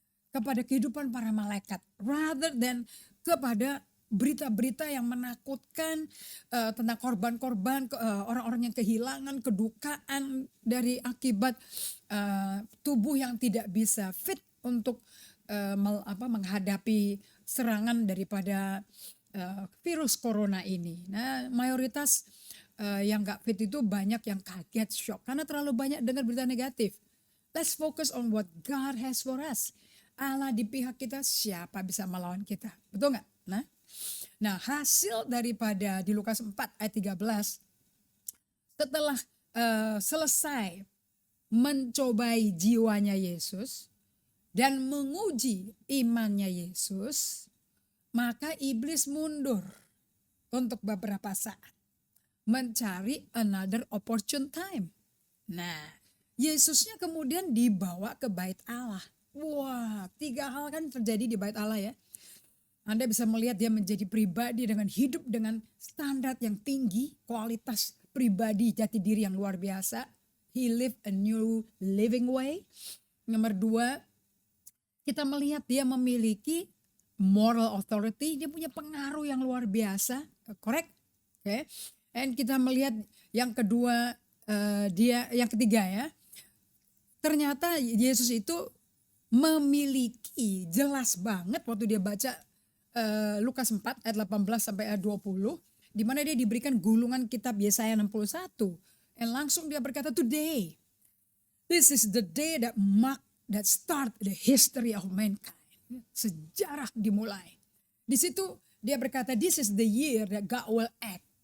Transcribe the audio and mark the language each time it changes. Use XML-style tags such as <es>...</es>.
<id>Kepada kehidupan para malaikat.</id> <en>Rather than</en> <id>kepada berita-berita yang menakutkan tentang korban-korban, orang-orang yang kehilangan, kedukaan dari akibat tubuh yang tidak bisa fit untuk menghadapi serangan daripada virus corona ini. Nah, mayoritas yang gak fit itu banyak yang kaget, shock. Karena terlalu banyak dengar berita negatif.</id> <en>Let's focus on what God has for us.</en> <id>Allah di pihak kita, siapa bisa melawan kita? Betul gak? Nah hasil daripada di Lukas 4 ayat 13. Setelah selesai mencobai jiwanya Yesus dan menguji imannya Yesus, maka iblis mundur untuk beberapa saat. Mencari</id> <en>another opportune time.</en> <id>Nah, Yesusnya kemudian dibawa ke bait Allah. Wah, 3 hal kan terjadi di bait Allah ya. Anda bisa melihat dia menjadi pribadi dengan hidup dengan standar yang tinggi, kualitas pribadi jati diri yang luar biasa.</id> <en>He lived a new living way.</en> <id>Nomor 2, kita melihat dia memiliki moral authority, dia punya pengaruh yang luar biasa, correct? Oke. Dan kita melihat yang kedua, yang ketiga ya, ternyata Yesus itu memiliki jelas banget waktu dia baca Lukas 4 ayat 18 sampai ayat 20, di mana dia diberikan gulungan kitab Yesaya 61. Dan langsung dia berkata,</id> <en>today, this is the day that start the history of mankind.</en> <id>Sejarah dimulai. Di situ dia berkata,</id> <en>this is the year that God will act.</en>